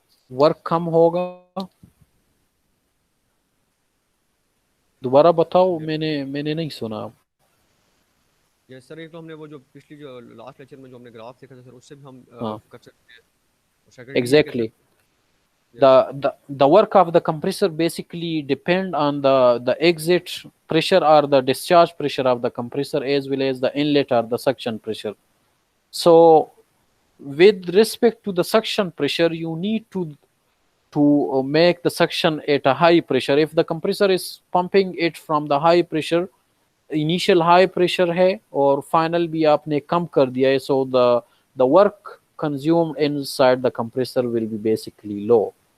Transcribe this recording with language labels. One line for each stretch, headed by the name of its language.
Hindi: Work कम होगा? दोबारा बताओ, मैंने नहीं सुना. यस सर, एक तो हमने वो जो पिछली जो लास्ट लेक्चर में जो हमने ग्राफ देखा था सर, उससे भी हम हाँ. कर सकते हैं. और सेकंडली ये कि
English: Exactly. The work of the compressor basically depend on the exit pressure or the discharge pressure of the compressor, as well as the inlet or the suction pressure. So with respect to the suction pressure, you need to make the suction at a high pressure. If the compressor is pumping it from the high pressure,
Hindi: initial high pressure है और final भी आपने कम कर दिया है,
English: So the work consumed inside the compressor will be basically low.